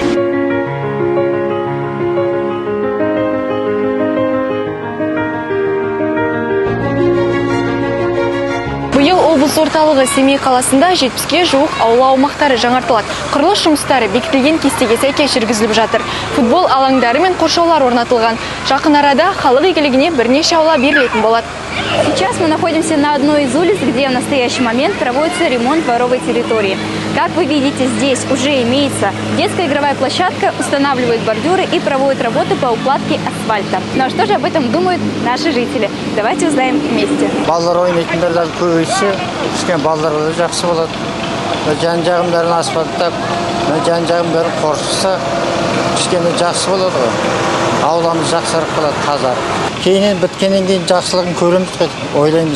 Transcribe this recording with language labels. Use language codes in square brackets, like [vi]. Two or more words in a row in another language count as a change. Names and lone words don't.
[kk] Биыл облыс орталығы Семей қаласында 70-ге жуық аула аумақтары жаңартылады. Құрылыс жұмыстары бекітілген кестеге сәйкес жүргізіліп жатыр. Футбол алаңдары мен қоршаулар орнатылған. Жақын арада халық игілігіне бірнеше аула берілетін болады. [ru] Сейчас мы находимся на одной из улиц, где в настоящий момент проводится ремонт дворовой территории. Как вы видите, здесь уже имеется детская игровая площадка, устанавливают бордюры и проводят работы по укладке асфальта. Ну а что же об этом думают наши жители? Давайте узнаем вместе. [kk] Балалар ойнайтындар көбейсе, кішкене балаларға да жақсы болады. Жан-жағын бәрін асфальттап, жан-жағын бәрін қоршаса, кішкене жақсы болады ғой. Ауламыз жақсарып қалады, тазарып. Кейіннен біткеннен кейін жақсылығын көреміз ғой, ойлаймыз.